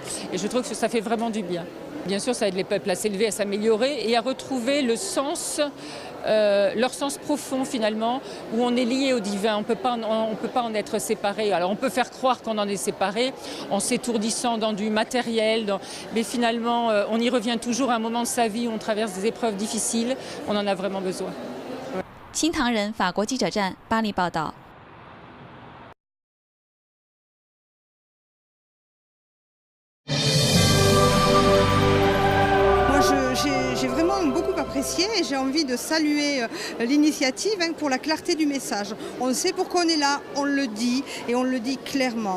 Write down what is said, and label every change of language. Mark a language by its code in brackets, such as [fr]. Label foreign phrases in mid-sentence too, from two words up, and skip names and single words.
[fr] Et je trouve que ça fait vraiment du bien. Bien sûr, ça aide les peuples à s'élever, à s'améliorer et à retrouver le sens, leur sens profond finalement, où on est lié au divin. On peut pas en être séparé. Alors on peut faire croire qu'on en est séparé en s'étourdissant dans du matériel, mais finalement on y revient toujours à un moment de sa vie où on traverse des épreuves difficiles. On en a vraiment besoin. [zh] 新唐人法国记者站巴黎报道。 [fr] J'ai vraiment beaucoup apprécié et j'ai envie de saluer l'initiative pour la clarté du message. On sait pourquoi on est là, on le dit et on le dit clairement.